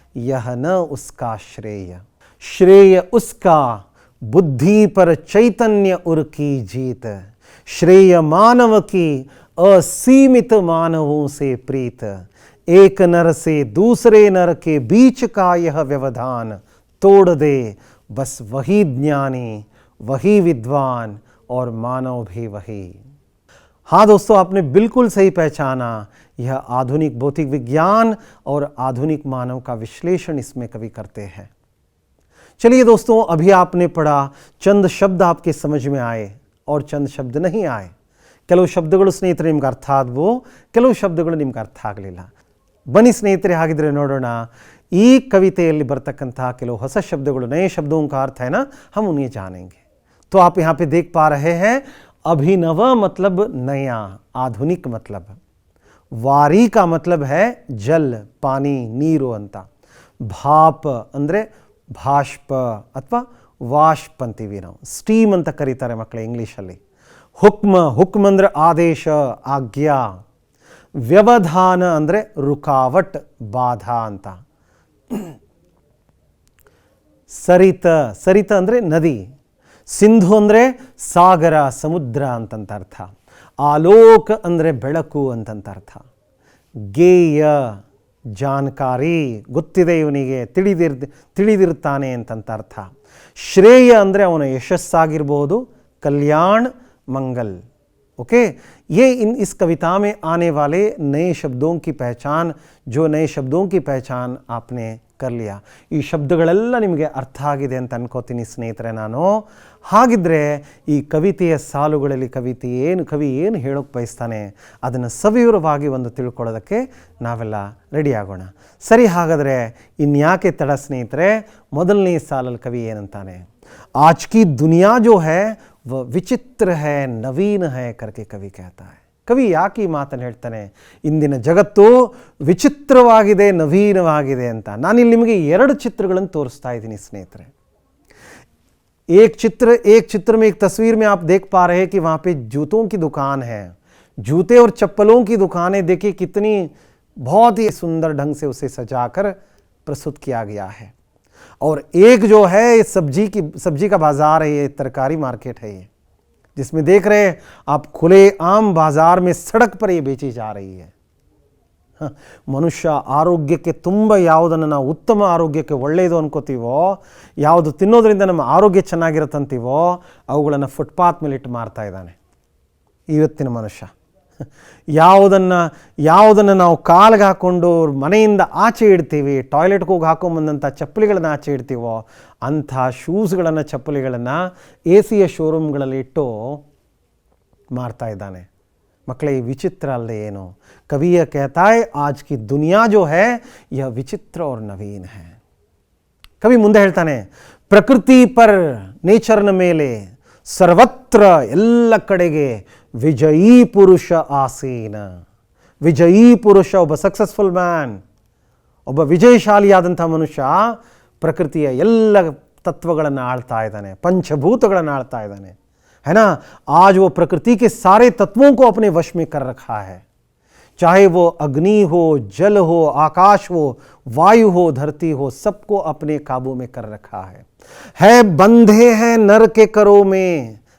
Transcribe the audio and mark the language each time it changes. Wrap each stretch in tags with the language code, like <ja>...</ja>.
<hi>यह न उसका श्रेय, श्रेय उसका बुद्धि पर चैतन्य उर की जीत, श्रेय मानव की असीमित मानवों से प्रीत, एक नर से दूसरे नर के बीच का यह व्यवधान तोड़ दे, बस वही ज्ञानी, वही विद्वान और मानव भी वही. हाँ दोस्तों आपने बिल्कुल सही पहचाना. यह आधुनिक भौतिक विज्ञान और आधुनिक मानव का विश्लेषण इसमें कवि करते हैं. चलिए दोस्तों अभी आपने पढ़ा, चंद शब्द आपके समझ में आए और चंद शब्द नहीं आए.</hi> <kn>ಕೆಲವು ಶಬ್ದಗಳು ಸ್ನೇಹಿತರೆ ನಿಮ್ಗೆ ಅರ್ಥ ಆದವು, ಕೆಲವು ಶಬ್ದಗಳು ನಿಮ್ಗೆ ಅರ್ಥ ಆಗಲಿಲ್ಲ. ಬನ್ನಿ ಸ್ನೇಹಿತರೆ ಹಾಗಿದ್ರೆ ನೋಡೋಣ ಈ ಕವಿತೆಯಲ್ಲಿ ಬರ್ತಕ್ಕಂತಹ ಕೆಲವು ಹೊಸ ಶಬ್ದಗಳು,</kn> <hi>नए शब्दों का अर्थ है ना, हम उन्हें जानेंगे. तो आप यहाँ पे देख पा रहे हैं अभिनव मतलब नया, आधुनिक मतलब, वारी का मतलब है जल, पानी,</hi> <kn>ನೀರು ಅಂತ, ಭಾಪ ಅಂದರೆ ಭಾಷ್ಪ ಅಥವಾ ವಾಷ್ಪ್ ಅಂತೀವಿ ನಾವು, ಸ್ಟೀಮ್ ಅಂತ ಕರೀತಾರೆ ಮಕ್ಕಳೇ ಇಂಗ್ಲೀಷಲ್ಲಿ. ಹುಕ್ಮ, ಹುಕ್ಮ್ ಅಂದರೆ ಆದೇಶ, ಆಜ್ಞಾ. ವ್ಯವಧಾನ ಅಂದರೆ ರುಕಾವಟ್, ಬಾಧಾ ಅಂತ. ಸರಿತ, ಸರಿತ ಅಂದರೆ ನದಿ. ಸಿಂಧು ಅಂದರೆ ಸಾಗರ, ಸಮುದ್ರ ಅಂತಂತ ಅರ್ಥ. ಆಲೋಕ ಅಂದರೆ ಬೆಳಕು ಅಂತಂತ ಅರ್ಥ. ಗೇಯ ಜಾನಕಾರಿ, ಗೊತ್ತಿದೆ ಇವನಿಗೆ, ತಿಳಿದಿರ್ತಾನೆ ಅಂತಂತ ಅರ್ಥ. ಶ್ರೇಯ ಅಂದರೆ ಅವನ ಯಶಸ್ಸಾಗಿರ್ಬೋದು,</kn> <hi>कल्याण मंगल. ओके, ये इस कविता में आने वाले नए शब्दों की पहचान, जो नए शब्दों की पहचान आपने कर लिया.</hi> <kn>ಈ ಶಬ್ದಗಳೆಲ್ಲ ನಿಮಗೆ ಅರ್ಥ ಆಗಿದೆ ಅಂತ ಅನ್ಕೋತೀನಿ ಸ್ನೇಹಿತರೆ ನಾನು. ಹಾಗಿದ್ರೆ ಈ ಕವಿತೆಯ ಸಾಲುಗಳಲ್ಲಿ ಕವಿ ಏನು ಹೇಳೋಕೆ ಬಯಸ್ತಾನೆ ಅದನ್ನು ಸವಿವರವಾಗಿ ಒಂದು ತಿಳ್ಕೊಳ್ಳೋದಕ್ಕೆ ನಾವೆಲ್ಲ ರೆಡಿ ಆಗೋಣ. ಸರಿ, ಹಾಗಾದರೆ ಇನ್ಯಾಕೆ ತಡ ಸ್ನೇಹಿತರೆ, ಮೊದಲನೇ ಸಾಲಲ್ಲಿ ಕವಿ ಏನಂತಾನೆ,</kn> <hi>आज की दुनिया जो है वह विचित्र है, नवीन है करके कवि कहता है.</hi> <kn>ಕವಿ ಯಾಕೆ ಈ ಮಾತನ್ನು ಹೇಳ್ತಾನೆ, ಇಂದಿನ ಜಗತ್ತು ವಿಚಿತ್ರವಾಗಿದೆ, ನವೀನವಾಗಿದೆ ಅಂತ. ನಾನಿಲ್ಲಿ ನಿಮಗೆ 2 ಚಿತ್ರಗಳನ್ನು ತೋರಿಸ್ತಾ ಇದ್ದೀನಿ ಸ್ನೇಹಿತರೆ.</kn> <hi>एक चित्र में, एक तस्वीर में आप देख पा रहे हैं कि वहाँ पे जूतों की दुकान है. जूते और चप्पलों की दुकानें देखिए कितनी बहुत ही सुंदर ढंग से उसे सजाकर प्रस्तुत किया गया है. और एक जो है सब्जी का बाजार है, ये तरकारी मार्केट है ये, जिसमें देख रहे हैं आप खुले आम बाजार में सड़क पर ये बेची जा रही है.</hi> <kn>ಮನುಷ್ಯ ಆರೋಗ್ಯಕ್ಕೆ ತುಂಬ ಯಾವುದನ್ನು ನಾವು ಉತ್ತಮ ಆರೋಗ್ಯಕ್ಕೆ ಒಳ್ಳೆಯದು ಅನ್ಕೋತೀವೋ, ಯಾವುದು ತಿನ್ನೋದ್ರಿಂದ ನಮ್ಮ ಆರೋಗ್ಯ ಚೆನ್ನಾಗಿರುತ್ತಂತೀವೋ ಅವುಗಳನ್ನು ಫುಟ್ಪಾತ್ ಮೇಲೆ ಇಟ್ಟು ಮಾರ್ತಾ ಇದ್ದಾನೆ ಇವತ್ತಿನ ಮನುಷ್ಯ. ಯಾವುದನ್ನು ನಾವು ಕಾಲಿಗೆ ಹಾಕ್ಕೊಂಡು ಮನೆಯಿಂದ ಆಚೆ ಇಡ್ತೀವಿ, ಟಾಯ್ಲೆಟ್ಗೆ ಹೋಗಿ ಹಾಕೊಂಬಂದಂಥ ಚಪ್ಪಲಿಗಳನ್ನು ಆಚೆ ಇಡ್ತೀವೋ ಅಂಥ ಶೂಸ್ಗಳನ್ನು, ಚಪ್ಪಲಿಗಳನ್ನು AC ಶೋರೂಮ್ಗಳಲ್ಲಿ ಇಟ್ಟು ಮಾರ್ತಾ ಇದ್ದಾನೆ. ಮಕ್ಕಳೇ, ಈ ವಿಚಿತ್ರ ಅಲ್ಲದೆ ಏನು?</kn> <hi>ಕವಿಯ कहता है आज की दुनिया जो है यह विचित्र और नवीन है.</hi> <kn>ಕವಿ ಮುಂದೆ ಹೇಳ್ತಾನೆ, ಪ್ರಕೃತಿ ಪರ್, ನೇಚರ್ನ ಮೇಲೆ, ಸರ್ವತ್ರ ಎಲ್ಲ ಕಡೆಗೆ ವಿಜಯೀ ಪುರುಷ ಆಸೀನ. ವಿಜಯೀ ಪುರುಷ, ಒಬ್ಬ ಸಕ್ಸಸ್ಫುಲ್ ಮ್ಯಾನ್, ಒಬ್ಬ ವಿಜಯಶಾಲಿಯಾದಂಥ ಮನುಷ್ಯ ಪ್ರಕೃತಿಯ ಎಲ್ಲ ತತ್ವಗಳನ್ನು ಆಳ್ತಾ ಇದ್ದಾನೆ, ಪಂಚಭೂತಗಳನ್ನು ಆಳ್ತಾ ಇದ್ದಾನೆ,</kn> <hi>है ना. आज वो प्रकृति के सारे तत्वों को अपने वश में कर रखा है, चाहे वो अग्नि हो, जल हो, आकाश हो, वायु हो, धरती हो, सबको अपने काबू में कर रखा है बंधे हैं नर के करों में.</hi>